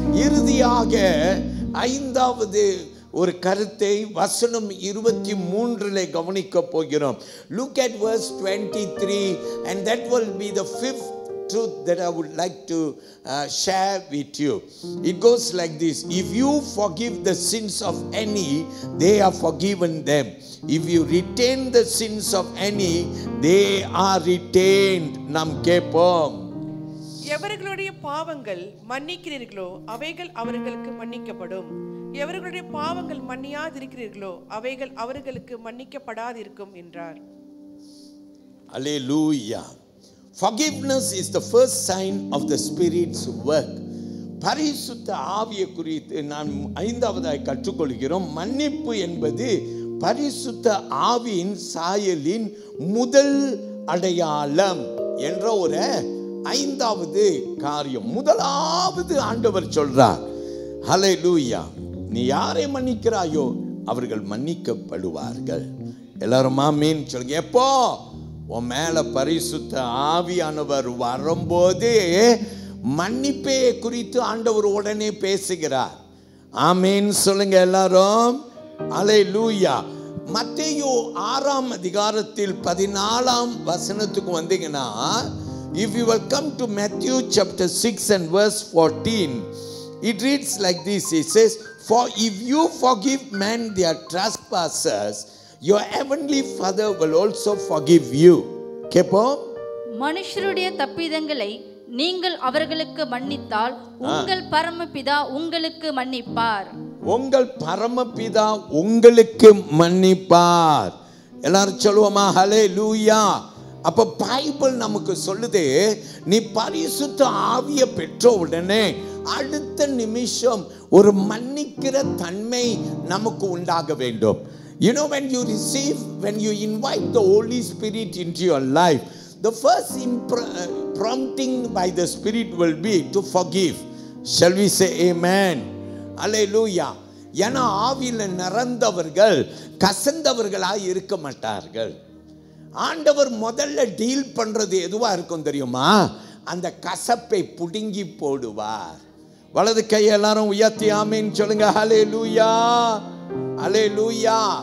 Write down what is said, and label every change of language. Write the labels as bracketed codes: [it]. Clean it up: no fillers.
[ta] இறுதியாக ஐந்தாவது ஒரு கருத்தை வசனம் 23 கவனிக்க போகிறோம். [en] Look at verse 23 and that will be the fifth truth that I would like to share with you. It goes like this. If you forgive the sins of any, they are forgiven them. If you retain the sins of any, they are retained. [ta] நாம் கேட்போம். எவர்களுடைய பாவங்கள் மன்னிக்கிறீர்களோ அவைகள் அவர்களுக்கு மன்னிக்கப்படும். எவர்களுடைய பாவங்கள் மன்னியாதிருக்கிறீர்களோ அவைகள் அவர்களுக்கு மன்னிக்கப்படாதிருக்கும் என்றார். [en] Hallelujah. Forgiveness is the first sign of the Spirit's work. [ta] பரிசுத்த ஆவியை குறித்து நான் ஐந்தாவதாய் கற்றுக்கொள்கிறோம். மன்னிப்பு என்பது பரிசுத்த ஆவியின் சாயலின் முதல் அடையாளம் என்ற ஒரு ஐந்தாவது காரியம். முதலாவது ஆண்டவர் சொல்றார், ஹல்லேலூயா, நீ யாரை மன்னிக்கிறாயோ அவர்கள் மன்னிக்கப்படுவார்கள். எல்லாரும் ஆமென் சொல்லுங்க. எப்போ உன் மேல பரிசுத்த ஆவியானவர் வரும்போது மன்னிப்பே குறித்து ஆண்டவர் உடனே பேசுகிறார். ஆமென் சொல்லுங்க எல்லாரும். ஹல்லேலூயா. மத்தேயு 6 அதிகாரத்தில் 14 வசனத்துக்கு வந்தீங்கன்னா, [en] if you will come to Matthew chapter 6 and verse 14, it reads like this. It says, for if you forgive men their trespasses, your heavenly Father will also forgive you. [ta] கேப்போம். மனுஷருடைய தப்பிதங்களை நீங்கள் அவர்களுக்கு மன்னித்தால் உங்கள் பரமபிதா உங்களுக்கு மன்னிப்பார். உங்கள் பரமபிதா உங்களுக்கு மன்னிப்பார். எல்லாரும் சொல்லுவோமா? ஹல்லேலூயா. அப்ப பைபிள் நமக்கு சொல்லுது, நீ பரிசுத்த ஆவியை பெற்ற உடனே அடுத்த நிமிஷம் ஒரு மன்னிக்கிற தன்மை நமக்கு உண்டாக வேண்டும். [en] You know, when you invite the Holy Spirit into your life, the first prompting by the Spirit will be to forgive. Shall we say amen? Hallelujah. [ta] ஏன்னா ஆவியில நிறந்தவர்கள் கசந்தவர்களாய் இருக்க மாட்டார்கள். ஆண்டவர் முதல்ல டீல் பண்றது எதுவா இருக்கும் தெரியுமா? அந்த கசப்பை புடுங்கி போடுவார். வலது கை எல்லாரும் உயர்த்தி ஆமென் சொல்லுங்க. ஹல்லேலூயா, ஹல்லேலூயா.